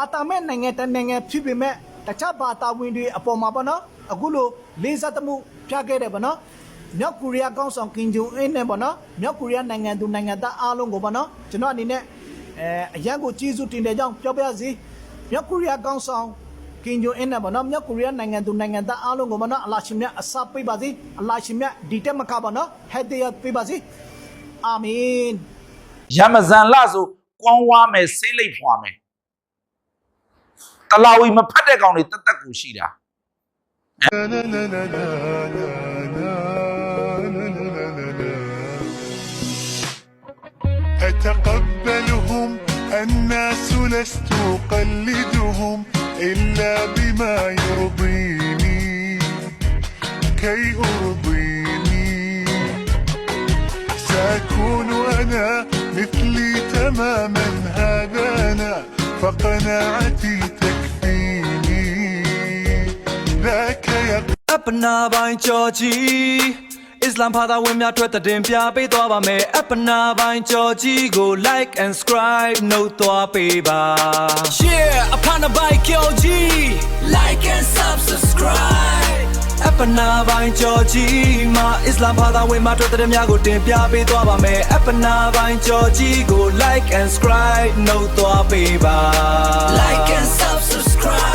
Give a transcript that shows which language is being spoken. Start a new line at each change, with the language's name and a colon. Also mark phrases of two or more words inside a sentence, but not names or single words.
Burmese: သာမဲ့နိုင်ငံတနိုင်ငံဖြစ်ပေမဲ့တခြားဘာသာဝင်တွေအပေါ်မှာဗောနော်အခုလိုလေးစားမှုပြခဲ့တယ်ဗောနော်မြောက်ကိုရီးယားကောင်ဆောင်ကင်ဂျုံအင်းနဲ့ဗောနော်မြောက်ကိုရီးယားနိုင်ငံသူနိုင်ငံသားအားလုံးကိုဗောနော်ကျွန်တော်အနေနဲ့အရန်ကိုကျေးဇူးတင်တဲ့ကြောင်းပြောပြရစီမြောက်ကိုရီးယားကောင်ဆောင်ကင်ဂျုံအင်းနဲ့ဗောနော်မြောက်ကိုရီးယားနိုင်ငံသူနိုင်ငံသားအားလုံးကိုဗောနော်အလ္လာဟ်ရှင်မြတ်အစပေးပါစေအလ္လာဟ်ရှင်မြတ်ဒီတက်မကဗောနော်ဟက်ဒီယတ်ပေးပါစေအာမင် ရမဇန်လဆိုကွမ်းဝါမယ်ဆေးလိပ်ဖွာမယ်တလာဝီမဖတ်တဲ့ကောင်တွေတက်တက်ကိုရှိတာ
Arabic: أتقبلهم الناس لست أقلدهم إلا بما يرضيني كي أرضيني سأكون أنا مثلي تماما هذا أنا فقناعتي تكفيني
Burmese: အပနာပိုင်းကြော်ကြီးအစ္စလာမ်ဘာသာဝင်များထွက်တဲ့ပြပေးသွားပါမယ်အပနာပိုင်းကြော်ကြီးကို
English: like and subscribe
Burmese: နှုတ်သွားပေးပါ Yeah အပနာပိုင်းကြော်ကြီး
English: like and subscribe
Burmese: အပနာပိုင်းကြော်ကြီးမှာအစ္စလာမ်ဘာသာဝင်များထွက်တဲ့များကိုတင်ပြပေးသွားပါမယ်အပနာပိုင်းကြော်ကြီးကို
English: like and subscribe
Burmese: နှုတ်သွားပေးပါ
English: like and subscribe